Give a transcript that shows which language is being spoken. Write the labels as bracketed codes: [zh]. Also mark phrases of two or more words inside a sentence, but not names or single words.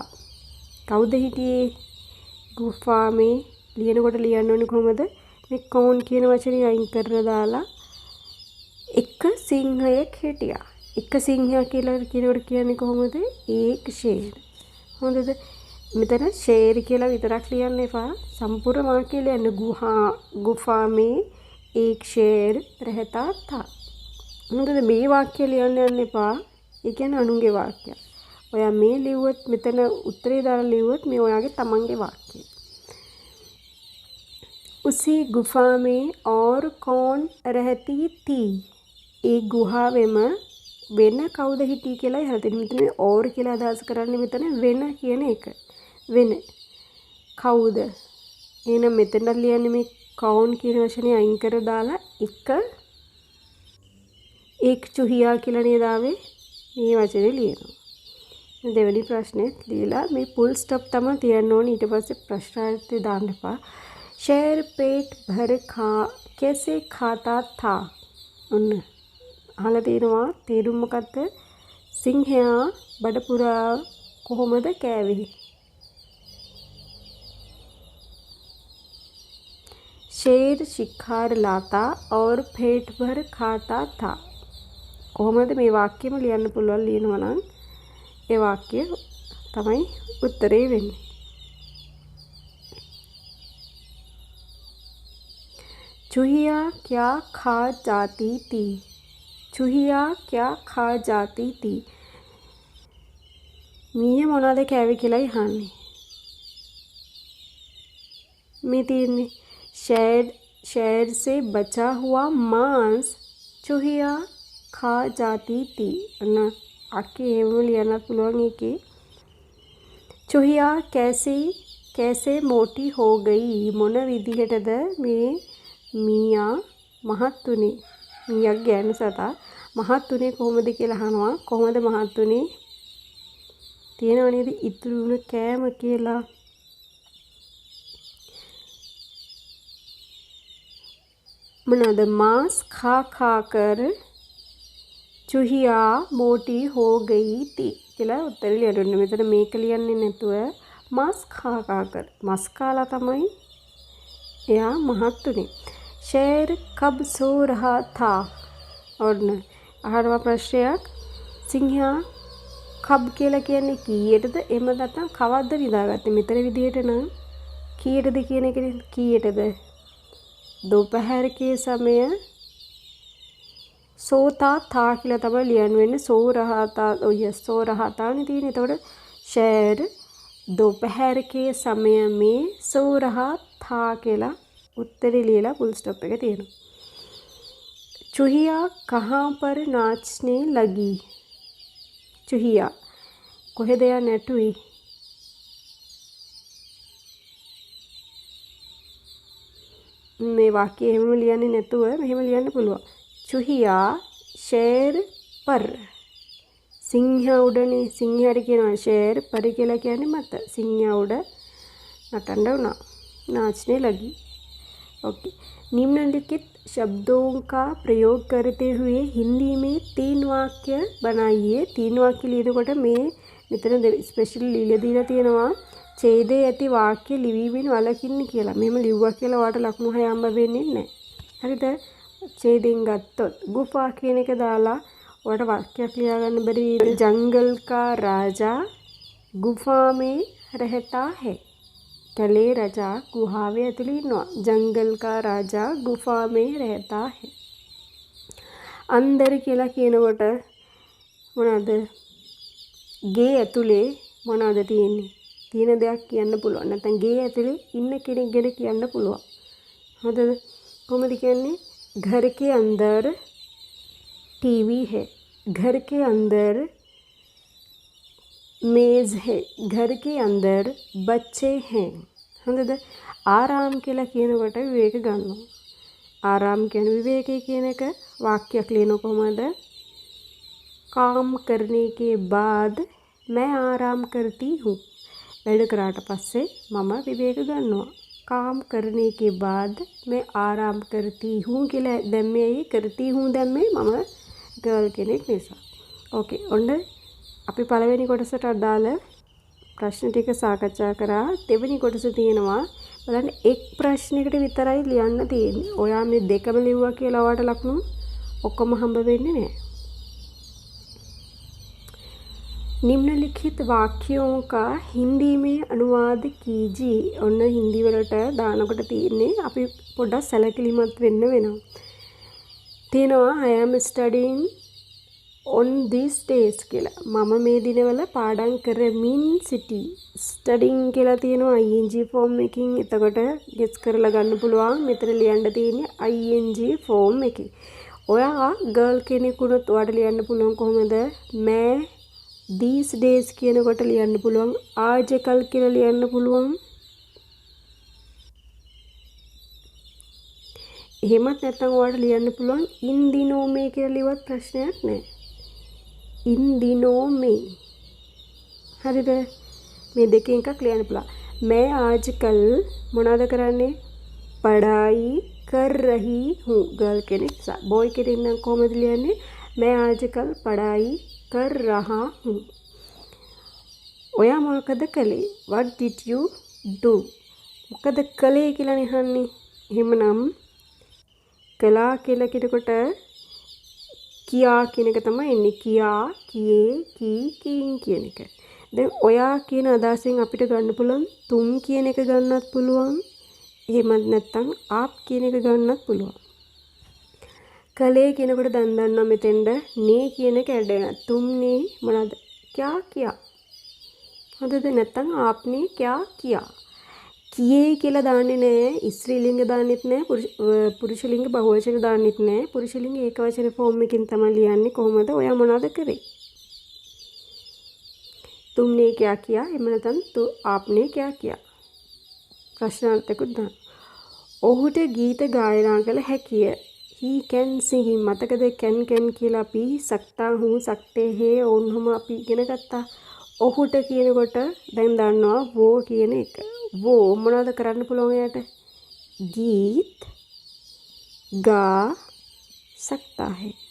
[si] කවුද හිටියේ? [hi] गुफा में [si] ලියනකොට ලියන්න ඕනේ කොහමද? මේ कौन කියන වචනේ අයින් කරලා දාලා එක සිංහයෙක් හිටියා. එක සිංහයා කියලා කියනකොට කියන්නේ කොහොමද? [hi] एक शेर. [si] හොඳද? මෙතන शेर කියලා විතරක් ලියන්න එපා. [hi] संपूर्ण वाक्य [si] ලියන්න. [hi] गुफा में एक शेर रहता था. [si] හොඳද? මේ වාක්‍ය ලියන්න යන්න එපා. ඒ කියන්නේ අනුන්ගේ වාක්‍ය. ඔයා මේ ලිව්වොත් මෙතන උත්තරේ දාලා ලිව්වොත් මේ ඔයාගේ තමන්ගේ වාක්‍යය. [hi] उसी गुफा में और कौन रहती थी. [si] ඒ ගුහාවෙම වෙන කවුද හිටියේ කියලා ඉහළ තියෙන. මෙතන और කියලා අදහස් කරන්නේ මෙතන වෙන කියන එක. වෙන කවුද? එහෙනම් මෙතන ලියන්නේ මේ कौन කියන වචනේ අයින් කර දාලා [hi] एक चुहिया [si] කියලා නේද ආවේ? මේ වචනේ ලියනවා. දෙවෙනි ප්‍රශ්නේ ලියලා මේ [en] full stop [si] තමයි තියන්න ඕනේ. ඊට පස්සේ ප්‍රශ්නාර්ථය දාන්න එපා. [hi] शेर पेट भर कैसे खाता था. [si] ඔන්න අහලා තියෙනවා. තේරුම මොකද්ද? සිංහයා බඩ පුරා කොහොමද කෑවේ? [hi] शेर शिकार लाता और पेट भर खाता था. [si] කොහොමද මේ වාක්‍යෙම ලියන්න පුළුවන් ලියනවා නම් ඒ වාක්‍ය තමයි උත්තරේ වෙන්නේ. [hi] चूहिया क्या खा जाती थी. चूहिया क्या खा जाती थी. [si] මීය මොනවද කෑවේ කියලා අහන්නේ. මේ තියෙන්නේ [hi] शेर से बचा हुआ मांस चूहिया खा जाती थी. अन्न आके [si] එහෙම ලියන්න පුළුවන් එකේ. [hi] चूहिया कैसे मोटी हो गई. [si] මොන විදිහටද මේ මීයා මහත් උනේ. මීයා ගෑනු සතා මහත් උනේ කොහොමද කියලා අහනවා. කොහොමද මහත් උනේ? තියෙනව නේද ඉතුරු වුණ කෑම කියලා. මොනවාද? [hi] मांस खा कर चूहिया मोटी हो गई थी [si] කියලා උත්තර ලියන්න. මෙතන මේක ලියන්නේ නැතුව [hi] मांस खा कर [si] මස් කාලා තමයි එයා මහත් උනේ. [hi] शेर कब सो रहा था. [si] ඔන්න අහනවා ප්‍රශ්නයක්. සිංහයා කබ් කියලා කියන්නේ කීයටද? එහෙම නැත්නම් කවද්ද නිදාගත්තේ? මෙතන විදිහට නම් කීයටද කියන එකනේ. කීයටද? [hi] दोपहर के समय सोता था [si] කියලා තමයි ලියන්න වෙන්නේ. [hi] सो रहा था. ඔය सो रहा था [si] නේ තියෙන්නේ. එතකොට [hi] शेर दोपहर के समय में सो रहा था [si] කියලා උත්තරේ ලියලා [en] full stop [si] එක තියෙනවා. [hi] चूहिया कहाँ पर नाचने लगी. [si] चूहिया කොහෙද යා නැටුවේ? මේ වාක්‍යය එහෙම ලියන්නේ නැතුව මෙහෙම ලියන්න පුළුවන්. [hi] चूहिया शेर पर. [si] සිංහයා උඩනේ. සිංහයාට කියනවා [hi] शेर पर [si] කියලා කියන්නේ මත. සිංහයා උඩ नटंडा उना [hi] नाचने लगी. ओके. निम्नलिखित शब्दों का प्रयोग करते हुए हिंदी में 3 वाक्य बनाइए. [si] 3 वाक्य ලියනකොට මේ මෙතන ස්පෙෂල් ලියලා දීලා තියෙනවා ඡේදයේ ඇති වාක්‍ය ලිවීමෙන් වළකින්න කියලා. මෙහෙම ලිව්වා කියලා ඔයාලට ලකුණු 6 හම්බ වෙන්නේ නැහැ. හරිද? ඡේදෙන් ගත්තොත් गुफा කියන එක දාලා ඔයාලට වාක්‍යයක් ලියා ගන්න බැරි [hi] जंगल का राजा गुफा में रहता है. [si] කැලේ රජා ගුහාවේ ඇතුළේ ඉන්නවා. [hi] जंगल का राजा गुफा में रहता है. [si] अंदर කියලා කියනකොට මොනවාද? ගේ ඇතුලේ මොනවද තියෙන්නේ? තියෙන දෙයක් කියන්න පුළුවන්. නැත්නම් ගේ ඇතුලේ ඉන්න කෙනෙක් ගැන කියන්න පුළුවන්. හරිද? කොහොමද කියන්නේ? [hi] घर के अंदर टीवी है. घर के अंदर मेज है. घर के अंदर बच्चे हैं. [si] හරිද? ආරාම් කියලා කියනකොට විවේක ගන්නවා. ආරාම් කියන්නේ විවේකයේ කියන එක වාක්‍යයක් ලියන කොහමද? [hi] काम करने के बाद मैं आराम करती हूँ. [si] වැඩ කරාට පස්සේ මම විවේක ගන්නවා. [hi] काम करने के बाद मैं आराम करती हूँ [si] කියලා දැම්මේ ඇයි? [hi] करती हूँ [si] දැම්මේ මම ගර්ල් කෙනෙක් නිසා. ඕකේ. ඔන්න අපි පළවෙනි කොටසට අදාළ ප්‍රශ්න ටික සාකච්ඡා කරා. දෙවෙනි කොටස තියෙනවා බලන්න එක් ප්‍රශ්නයකට විතරයි ලියන්න තියෙන්නේ. ඔයා මේ දෙකම ලිව්වා කියලා ඔයාට ලකුණු ඔක්කොම හම්බ වෙන්නේ නැහැ. निम्नलिखित वाक्यों का हिंदी में अनुवाद कीजिए. ඔන්න හින්දි වලට දානකොට තියෙන්නේ අපි පොඩ්ඩක් සැලකිලිමත් වෙන්න වෙනවා. තියෙනවා [en] I am studying on these days [si] කියලා. මම මේ දිනවල පාඩම් කරමින් සිටි. studying කියලා තියෙනවා [en] ing form [si] එකකින්. එතකොට guess කරලා ගන්න පුළුවන්. මෙතන ලියන්න තියෙන්නේ [en] ing form [si] එකේ. ඔයා girl කෙනෙකුට ඔයාට ලියන්න පුළුවන් කොහොමද? मैं [en] these days [si] කියනකොට ලියන්න පුළුවන් ආජකල් කියලා ලියන්න පුළුවන්. එහෙමත් නැත්නම් ඔයාලට ලියන්න පුළුවන් [hi] इन दिनों में [si] කියලා ලියවත් ප්‍රශ්නයක් නැහැ. [hi] इन दिनों में. [si] හරිද? මේ දෙකෙන් එකක් ලියන්න පුළුවන්. [hi] मैं आजकल [si] මොනවද කරන්නේ? [hi] पढ़ाई कर रही हूँ. गर्ल [si] කෙනෙක් නිසා. boy කෙනෙක් නම් කොහොමද ලියන්නේ? [hi] मैं आजकल पढ़ाई कर रहा हूँ. [si] ඔයා මොකද කළේ? [en] what did you do? [si] මොකද කළේ කියලා නිහන්නේ. එහෙමනම් කළා කියලා කියනකොට කියා කියන එක තමයි එන්නේ. කියා, කියේ, කී, කීන් කියන එක. දැන් ඔයා කියන අදහසෙන් අපිට ගන්න පුළුවන් තුම් කියන එක ගන්නත් පුළුවන්. එහෙමත් නැත්නම් ආප් කියන එක ගන්නත් පුළුවන්. කලේ කියනකොට දන් දන්නවා මෙතෙන්ද නේ කියන එක ඇඩ් වෙනවා. තුම්නේ මොනවද? [hi] क्या किया. [si] හරිද? [hi] නැත්නම් आपने क्या किया. [si] කියේ කියලා දාන්නේ නැහැ. ස්ත්‍රීලිංග දාන්නෙත් නැහැ. පුරුෂලිංග බහුවචන දාන්නෙත් නැහැ. පුරුෂලිංග ඒකවචන ෆෝම් එකකින් තමයි ලියන්නේ. කොහොමද? ඔයා මොනවද කරේ? [hi] तुमने क्या किया. [si] එහෙම නැත්නම් [hi] तो आपने क्या किया. [si] ප්‍රශ්නාර්ථකුත් දාන්න. ඔහුට ගීත ගායනා කළ හැකිය. [en] he can sing. [si] මතකද can කියලා අපි [hi] सकता हूँ सकते हैं [si] ඕන්හම අපි ඉගෙන ගත්තා. ඔහුට කියනකොට දැන් දන්නවා වෝ කියන එක. වෝ මොනවද කරන්න පුළුවන් එයාට? [hi] गीत [si] गा सकता है.